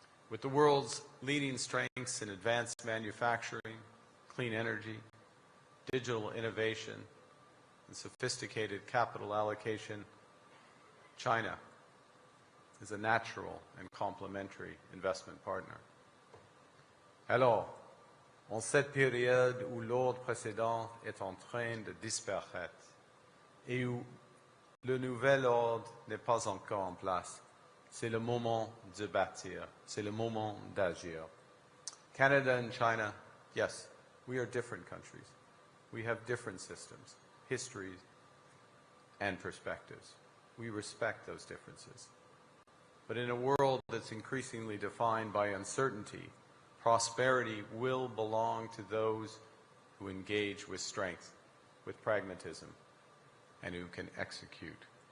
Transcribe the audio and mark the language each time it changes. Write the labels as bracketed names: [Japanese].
[English] With the world's leading strengths in advanced manufacturing, clean energy, digital innovation, and sophisticated capital allocation, China is a natural and complementary investment partner. [French] Alors, en cette période où l'ordre précédent est en train de disparaître et où le nouvel ordre n'est pas encore en place, c'est le moment de bâtir, c'est le moment d'agir. [English] Canada and China, yes, we are different countries. We have different systems, histories, and perspectives. We respect those differences. But in a world that's increasingly defined by uncertainty, prosperity will belong to those who engage with strength, with pragmatism, and who can execute.